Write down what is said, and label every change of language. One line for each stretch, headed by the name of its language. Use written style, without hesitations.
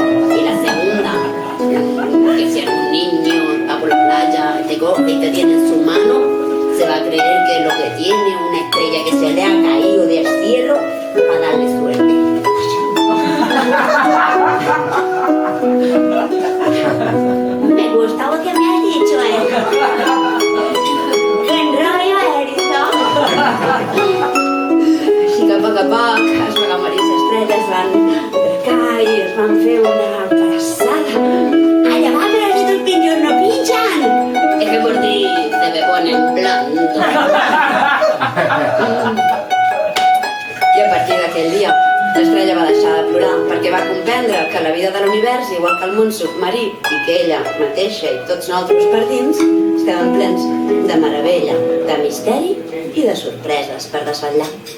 Spanish: Y la segunda, que si algún niño va por la playa, te coge y te tiene en su mano, se va a creer que lo que tiene es una estrella que se le ha caído del cielo para darle suerte. Me gusta lo que me has dicho, ¡Qué enrollo eres, no!
Catalan: així que a poc el Bogamarí i l'estrella es van atracar i es van fer una abraçada.
Spanish: Allà va, però si tus pinchos no pinchan. Es que por ti se me ponen blando.
Catalan: I a partir d'aquell dia, l'estrella va deixar de plorar perquè va comprendre que la vida de l'univers, igual que el món submarí, i que ella mateixa i tots nosaltres per dins, estaven plens de meravella, de misteri i de sorpreses per desvetllar.